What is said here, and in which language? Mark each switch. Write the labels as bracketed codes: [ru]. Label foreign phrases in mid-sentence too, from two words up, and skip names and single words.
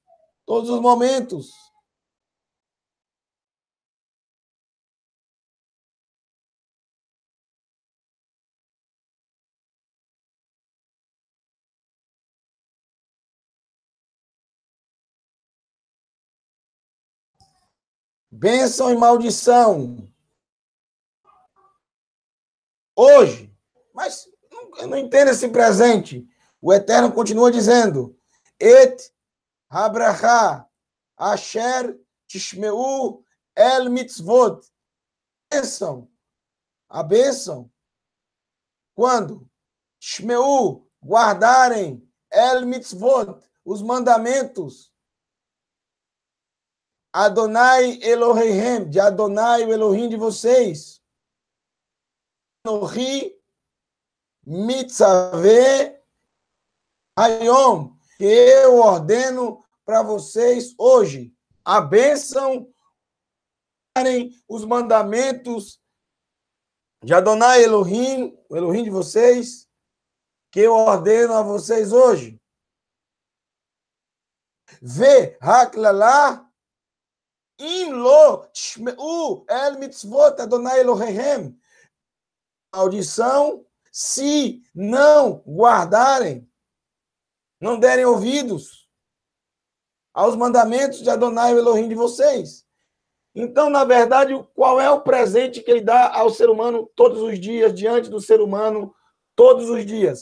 [pt] Todos os momentos. Bênção e maldição. Hoje. Mas eu não entendo esse presente. O Eterno continua dizendo: [he] את הברכה אשר תשמעו אל מצות. [pt] Bênção. A bênção. Quando? Tishmeu, guardarem [he] אל מצות, [pt] os mandamentos. Adonai Elohim, de Adonai, o Elohim de vocês. [he] אנכי מצוה היום, [pt] que eu ordeno para vocês hoje. A bênção, os mandamentos de Adonai Elohim, o Elohim de vocês, que eu ordeno a vocês hoje. [he] והקללה אם לא תשמעו אל מצות אדוני אלוהים. [pt] Maldição, se não guardarem, não derem ouvidos aos mandamentos de Adonai, o Elohim de vocês. Então, na verdade, qual é o presente que ele dá ao ser humano todos os dias, diante do ser humano, todos os dias?